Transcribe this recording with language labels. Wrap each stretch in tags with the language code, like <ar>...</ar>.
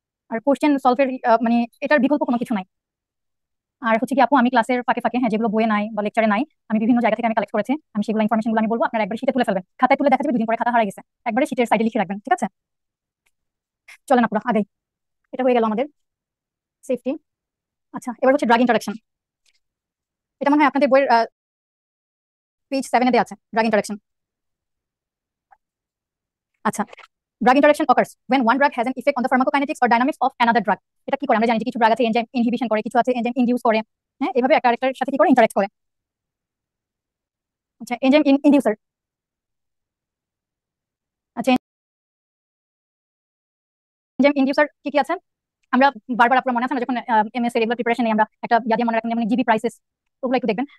<bn>আর question সলভের মানে এটার বিকল্প কোনো কিছু নাই। আর হচ্ছে কি আপু, আমি ক্লাসের ফাঁকে ফাঁকে, হ্যাঁ, যেগুলো বইয়ে নাই বা লেকচারে নাই, আমি বিভিন্ন জায়গা থেকে আমি কালেক্ট করেছি, আমি সেগুলো ইনফরমেশনগুলো আমি বলবো, আপনারা একবার শিটে তুলে ফেলবেন, খাতায় তুলে দেখা যাবে দুদিন পরে খাতা হারিয়ে গেছে, একবারে শিটের সাইডে লিখে রাখবেন, ঠিক আছে? চলেন আপুরা আগেই, এটা হয়ে গেল আমাদের সেফটি। আচ্ছা, এবার হচ্ছে ড্রাগ ইন্টারাকশন। এটা মনে হয় আপনাদের বইয়ের পেজ 7 এ আছে, ড্রাগ ইন্টারাকশন।</bn> <en>আচ্ছা, drug interaction occurs when one drug has an effect on the pharmacokinetics or dynamics of another drug.</en> <bn>এটা কি করে আমরা জানি যে কিছু ড্রাগ আছে এনজাইম ইনহিবিশন করে, কিছু আছে এনজাইম ইনডিউস করে। হ্যাঁ, এভাবে একটা আরেকটার সাথে কি করে ইন্টারঅ্যাক্ট করে। আচ্ছা, এনজাইম ইনডিউসার। আচ্ছা, এনজাইম ইনডিউসার কি কি আছে আমরা বারবার আপনার মনে আছে না, যখন এমএস এর রেগুলার প্রিপারেশনে আমরা একটা দিয়ে মনে রাখেন, যেমন জিবি প্রাইসেস, ওগুলো একটু দেখবেন।</bn>